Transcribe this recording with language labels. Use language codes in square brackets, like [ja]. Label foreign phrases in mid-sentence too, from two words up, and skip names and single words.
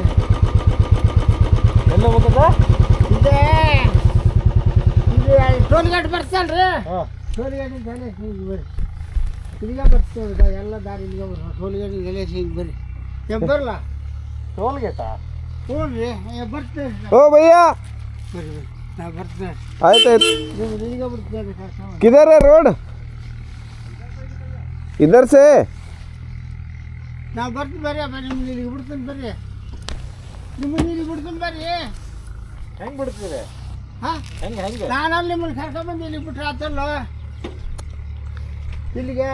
[kn] ಎಲ್ಲ ಹೋಗ್ತದ ಇದೇ ಇದು ಟೋಲ್ ಗೇಟ್ ಬರ್ತಲ್ರಿ, ಟೋಲ್ ಗೇಟಿಂದ ಎಲ್ಲ ಹಿಂಗೆ ಬರ್ರಿ, ಇಲ್ಲಿಗೆ ಬರ್ತದೆ ಎಲ್ಲ ದಾರಿ ಇಲ್ಲಿಗೆ ಬರ್ರಿ. ಟೋಲ್ ಗೇಟಿಂದ ಎಲ್ಲ ಹಿಂಗೆ ಬರ್ರಿ, ಬರಲ್ಲ ಟೋಲ್ ಗೇಟಾ? ಹ್ಞೂ ರೀ, ಬರ್ತೇವೆ. ಓ ಭಯ್ಯ ಬರ್ರಿ ಬರ್ರಿ, ನಾ ಬರ್ತೇನೆ. ಆಯ್ತಾಯ್ತು. ಇಲ್ಲಿಗೆ ಬರ್ತೇವೆ. [hi] किधर है रोड? इधर से [kn] ನಾವು ಬರ್ತೀನಿ ಬರ್ರಿ, ನಿಮ್ಗೆ ಇಲ್ಲಿಗೆ ಬಿಡ್ತೀನಿ ಬರ್ರಿ, ನಿಮ್ಮನ್ನ ಇಲ್ಲಿಗೆ ಬಿಡ್ತೀನಿ ಬರ್ರಿ. ಹೆಂಗೆ ಬಿಡ್ತೀರಿ? ಹಾಂ ಹೆಂಗೆ ಹೆಂಗೆ? ನಾನು ಅಲ್ಲಿ ನಿಮ್ಮನ್ನು ಕರ್ಕೊಂಡ್ಬಂದು ಇಲ್ಲಿಗೆ ಬಿಟ್ರೆ ಆತಲ್ಲ ಇಲ್ಲಿಗೆ.